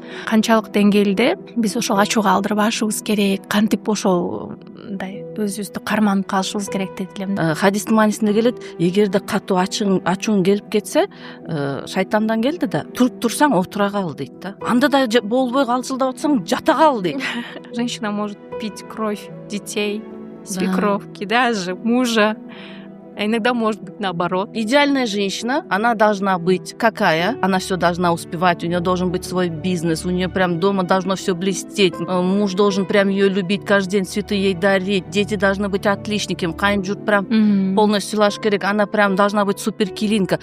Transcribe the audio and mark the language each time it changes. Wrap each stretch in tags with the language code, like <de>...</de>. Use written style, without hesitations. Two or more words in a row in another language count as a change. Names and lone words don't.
<ky>Канчалык деңгээлде биз ошол ачууга алдырбашыбыз керек, кантип ошолдай өзүбүздү карманып калышыбыз керек дейт элем да. Хадистин маанисинде келет, эгерде катуу ачууң келип кетсе, шайтандан келди да, туруп турсаң отура кал дейт да. Анда да болбой калчылдап атсаң жата кал дейт.</ky> <ru>Женщина может пить кровь детей, свекровки, даже мужа. А иногда может быть наоборот. Идеальная женщина, она должна быть какая? Она все должна успевать, у нее должен быть свой бизнес, у нее прям дома должно все блестеть, муж должен прям ее любить, каждый день цветы ей дарить, дети должны быть отличниками, кайын-журт прям полностью</ru> <ky>сыйлаш керек,</ky> <ru>она прям должна быть суперкилинка.</ru>